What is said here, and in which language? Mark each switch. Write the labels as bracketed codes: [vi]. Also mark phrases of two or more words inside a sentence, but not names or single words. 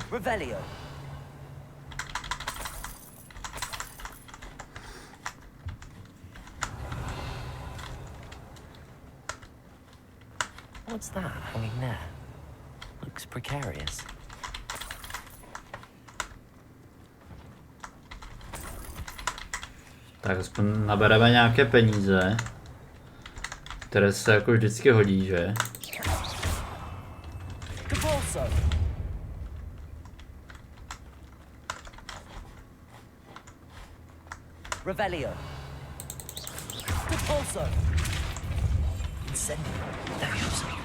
[cs] Revelio. [en] What's that hanging there? Looks precarious. [cs] Tak aspoň nabereme nějaké peníze, které se jako vždycky hodí, že? Depulso. Revelio. Depulso. Incendio. Levioso.